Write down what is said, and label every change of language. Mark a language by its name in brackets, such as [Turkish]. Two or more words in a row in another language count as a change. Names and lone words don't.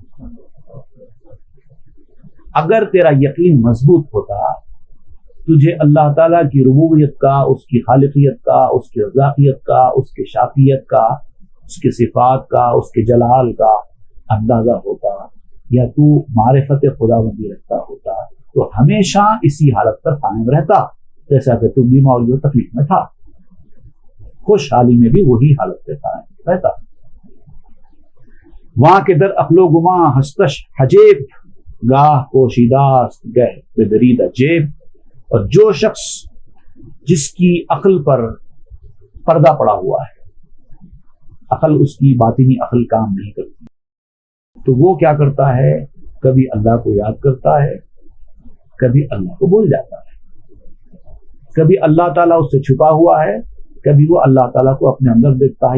[Urdu] اگر تیرا یقین مضبوط ہوتا، تجھے اللہ تعالیٰ کی ربوبیت کا، اس کی خالقیت کا، اس کی رزاقیت کا، اس کی شافیت کا، اس کی صفات کا، اس کے جلال کا اندازہ ہوتا، یا تو معرفت خداوندی رکھتا ہوتا، تو ہمیشہ اسی حالت پر قائم رہتا، جیسا کہ تو بیمار جو تکلیف میں تھا، خوشحالی میں بھی وہی حالت پہ قائم رہتا۔ [Persian] وہاں کے در عقل و گماں ہستش حجیب، گاہ پوشیداست گہ بدریدہ جیب، [Urdu] اور جو شخص جس کی عقل پر پردہ پڑا ہوا ہے، عقل اس کی باطنی عقل کام نہیں کرتی، تو وہ کیا کرتا ہے؟ کبھی اللہ کو یاد کرتا ہے، کبھی اللہ کو بھول جاتا ہے، کبھی اللہ تعالیٰ اس سے چھپا ہوا ہے، کبھی وہ اللہ تعالیٰ کو اپنے اندر دیکھتا ہے۔